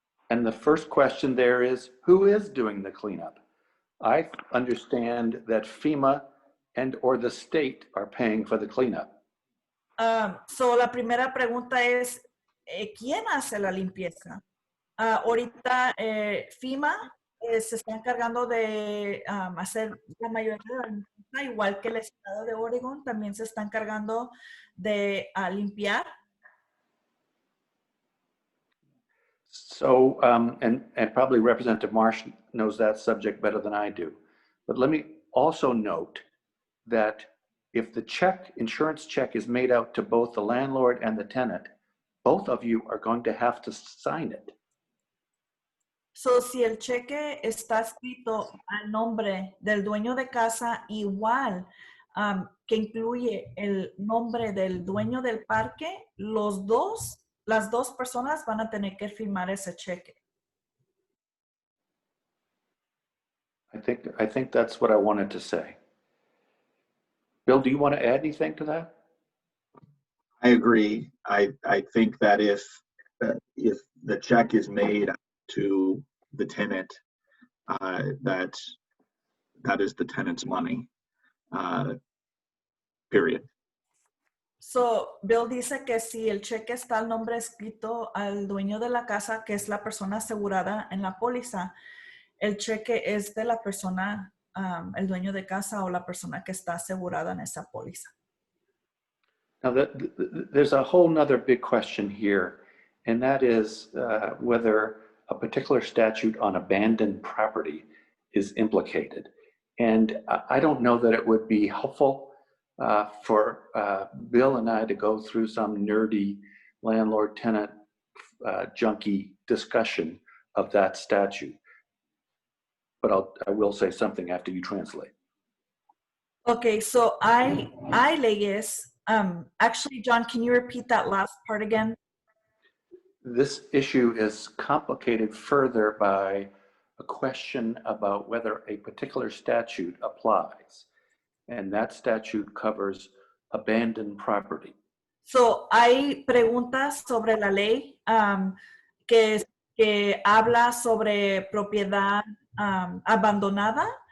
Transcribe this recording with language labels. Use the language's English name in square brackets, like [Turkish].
[English] And the first question there is, who is doing the cleanup? I understand that FEMA and or the state are paying for the cleanup. [Spanish] So la primera pregunta es, ¿quién hace la limpieza? Ahorita FEMA se está encargando de hacer la mayoría de la limpieza, igual que el estado de Oregon también se está encargando de limpiar. [English] So, and probably Representative Marsh knows that subject better than I do. But let me also note that if the insurance check is made out to both the landlord and the tenant, both of you are going to have to sign it. [Spanish] So, si el cheque está escrito al nombre del dueño de casa, igual que incluye el nombre del dueño del parque, las dos personas van a tener que firmar ese cheque. [English] I think that's what I wanted to say. Bill, do you want to add anything to that? I agree. I think that if the check is made to the tenant, that is the tenant's money. Period. [Spanish] So, Bill dice que si el cheque está al nombre escrito al dueño de la casa, que es la persona asegurada en la póliza, el cheque es de la persona, el dueño de casa o la persona que está asegurada en esa póliza. [English] Now, there's a whole nother big question here, and that is whether a particular statute on abandoned property is implicated. And I don't know that it would be helpful for Bill and I to go through some nerdy landlord-tenant junkie discussion of that statute. But I will say something after you translate. [Spanish] Okay, so hay leyes. [English] Actually, John, can you repeat that last part again? This issue is complicated further by a question about whether a particular statute applies. And that statute covers abandoned property. [Spanish] So, hay preguntas sobre la ley que habla sobre propiedad abandonada.